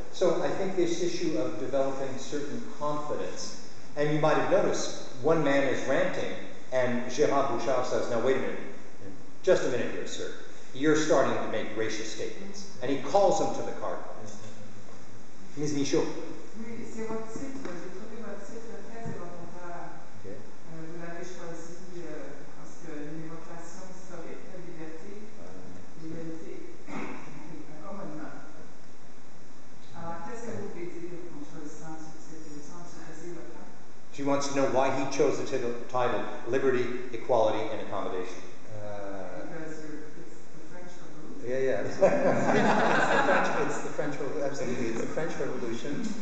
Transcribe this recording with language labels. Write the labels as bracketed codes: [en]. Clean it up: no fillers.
[en] So I think this issue of developing certain confidence, and you might have noticed one man is ranting, and Gérard Bouchard says, "Now wait a minute, just a minute here, sir. You're starting to make racist statements," and he calls him to the carpet. Ms. Michaud. [fr] Oui, c'est votre site. J'ai trouvé votre site très évocateur. [en] Okay. [fr] Vous l'avez choisi parce qu'une évocation historique de liberté, l'égalité et accommodement. Alors, qu'est-ce que vous pouvez dire en choisissant ce titre? Il me semble assez éloquent. [en] She wants to know why he chose the title Liberty, Equality, and Accommodation. Because it's the French Revolution. Yeah. It's the French Revolution. Absolutely, it's the French Revolution.